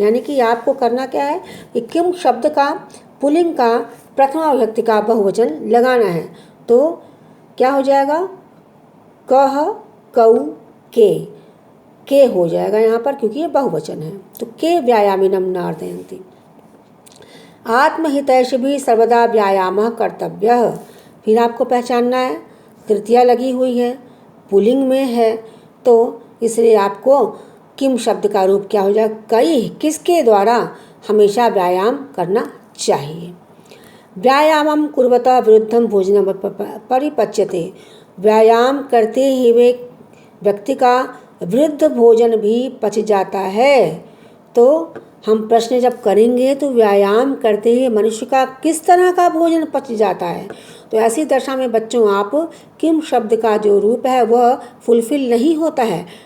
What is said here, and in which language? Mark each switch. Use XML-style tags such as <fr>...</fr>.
<hi>यानी कि आपको करना क्या है कि किम शब्द का पुल्लिंग का प्रथमा व्यक्ति का बहुवचन लगाना है। तो क्या हो जाएगा? कह कौ के हो जाएगा यहाँ पर, क्योंकि ये बहुवचन है।</hi> <sa>तो के व्यायामिनम न अर्दयन्ति। आत्महितैषिभिः सर्वदा व्यायामः कर्तव्यः।</sa> <hi>फिर आपको पहचानना है, तृतीया लगी हुई है, पुल्लिंग में है, तो इसलिए आपको किम शब्द का रूप क्या हो जाएगा? कई, किसके द्वारा हमेशा व्यायाम करना चाहिए।</hi> <sa>व्यायामं कुर्वतः विरुद्धं भोजनं परिपच्यते।</sa> <hi>व्यायाम करते हुए व्यक्ति का विरुद्ध भोजन भी पच जाता है। तो हम प्रश्न जब करेंगे तो व्यायाम करते हुए मनुष्य का किस तरह का भोजन पच जाता है, तो ऐसी दशा में बच्चों आप किम शब्द का जो रूप है वह फुलफिल नहीं होता है।</hi>